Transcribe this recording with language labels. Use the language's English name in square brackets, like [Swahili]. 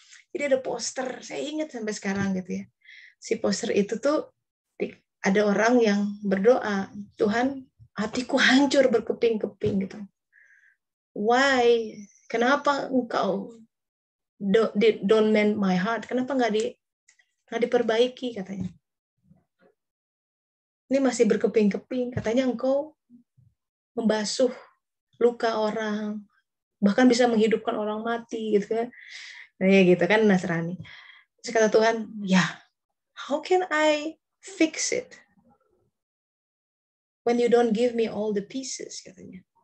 [Indonesian] Jadi ada poster, saya ingat sampai sekarang gitu ya. Si poster itu tuh ada orang yang berdoa, Tuhan, hatiku hancur berkeping-keping gitu. [English] Why? [Indonesian] Kenapa engkau [English] don't mend my heart? [Indonesian] Kenapa nggak diperbaiki katanya? Ini masih berkeping-keping. Katanya engkau membasuh luka orang, bahkan bisa menghidupkan orang mati gitu kan? Nah, ya gitu kan Nasrani. Terus kata Tuhan, ya, [English] how can I fix it when you don't give me all the pieces [Indonesian] katanya.